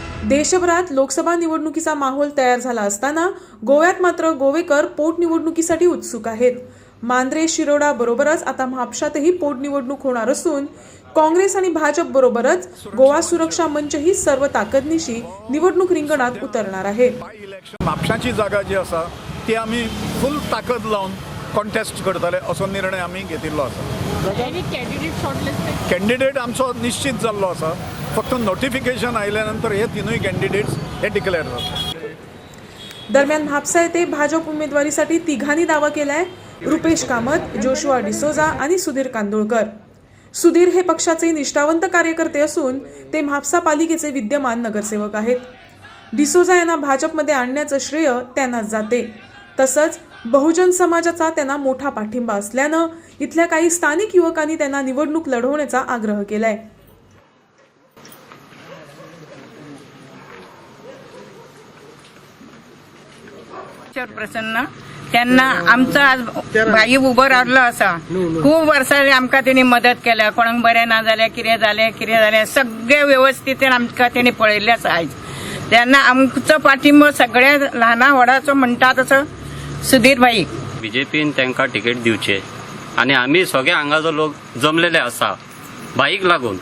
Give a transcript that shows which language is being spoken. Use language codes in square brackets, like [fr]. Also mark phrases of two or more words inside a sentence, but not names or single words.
[mr] देशभरात लोकसभा निवडणुकीचा माहोल तयार झाला असताना गोव्यात मात्र गोवेकर पोटनिवडणुकीसाठी उत्सुक आहेत। मांद्रे शिरोडा बरोबरच आता म्हापशातही पोटनिवडणूक होणार असून काँग्रेस आणि भाजप बरोबरच गोवा सुरक्षा मंचही सर्व ताकदनिशी निवडणूक रिंगणात उतरणार आहे। [kok] म्हापशाची जागा जी आसा ती आमी फुल ताकद लावून कॉन्टेस्ट करतले असो निर्णय आमी घेतिल्लो आसा। कॅन्डिडेट आमचो निश्चित जाल्लो आसा, फक्त नोटिफिकेशन आयल्या नंतर हे तिनूय कॅन्डिडेट्स हे डिक्लेअर जातात। [mr] दरम्यान म्हापसा येथे भाजप उमेदवारीसाठी तिघांनी दावा केलाय। रुपेश कामत, जोशुआ डिसोजा आणि सुधीर कांदोळकर। सुधीर हे पक्षाचे निष्ठावंत कार्यकर्ते असून ते म्हापसा पालिकेचे विद्यमान नगरसेवक आहेत। डिसोजा यांना भाजपमध्ये आणण्याचं श्रेय त्यांनाच जाते। तसंच बहुजन समाजाचा त्यांना मोठा पाठिंबा असल्यानं इथल्या काही स्थानिक युवकांनी त्यांना निवडणूक लढवण्याचा आग्रह केलाय। [kok] प्रसन्न त्यांना आमचं आज भाई उभं राहिलं असा खूप वर्सांनी आमकां तेणी मदत केल्या। कोणाक बरें ना जाल्यार कितें जालें सगळें व्यवस्थित आमकां तेणी पळयल्लें आसा। आयज तेन्ना आमचो पाठिंबो सगळ्या ल्हाना व्हडाचो म्हणटा तसो सुधीर भाई। बीजेपीन तांकां टिकेट दिवचे आनी आमी सगळे हांगाचो लोक जमलेले आसा भाईक लागून।